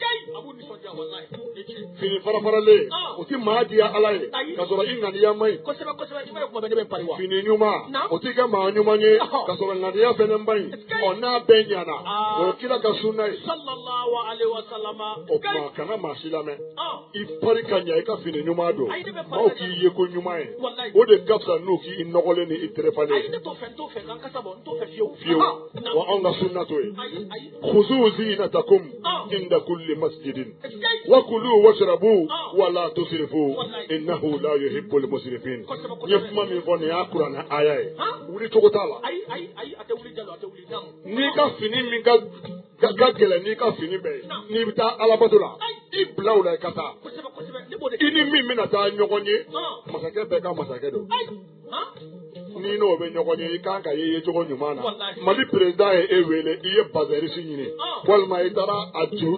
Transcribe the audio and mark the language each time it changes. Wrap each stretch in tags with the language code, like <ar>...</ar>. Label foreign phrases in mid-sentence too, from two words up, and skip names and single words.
<bm>fini farafaralen o tɛ maa diya Ala ye ka sɔrɔ i ŋaniya man ɲi fini ɲuman o tɛ kɛ maa ɲuman ye ka sɔrɔ ŋaniya fɛnɛ man ɲi n'a bɛɛ ɲana o ye kira ka sunna ye o tuma kana maa si lamɛn i pari ka ɲa i ka fini ɲuman don maaw k'i ye ko ɲuman ye o de ka fisa n'u k'i nɔgɔlen ni i terefalen ye fiyewu wa anw ka sunna t'o ye</bm> <ar>خذوا زينتكم عند كل مسجد وكلوا واشربوا ولا تسرفوا إنه لا يحب المسرفين</ar> <bm>n ye kuma min fɔ nin y'a kuranɛ aya ye wuli cogo t'a la n'i ka fini min ka gɛlɛn n'i ka fini bɛɛ ye n'i bɛ taa alabato la i bila o la i ka taa i ni min bɛna taa ɲɔgɔn ye masakɛ bɛɛ ka masakɛ don n'i n'o bɛ ɲɔgɔn ye i kan ka ye cogo ɲuman na Mali président ye e wele i ye bazɛrisi ɲini walima i taara a juru</bm>